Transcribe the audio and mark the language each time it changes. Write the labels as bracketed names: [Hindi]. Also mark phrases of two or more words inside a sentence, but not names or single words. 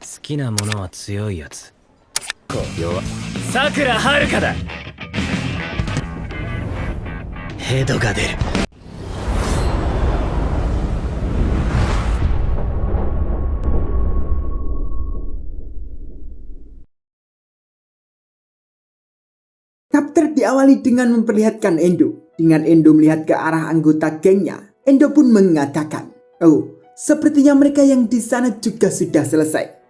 [Japanese] きなものは強いやつ。弱。さくらはるかだ。ヘドが出る。 [Indonesian] Chapter diawali dengan memperlihatkan Endo. Dengan Endo melihat ke arah anggota gengnya, Endo pun mengatakan, "Oh, sepertinya mereka yang di sana juga sudah selesai."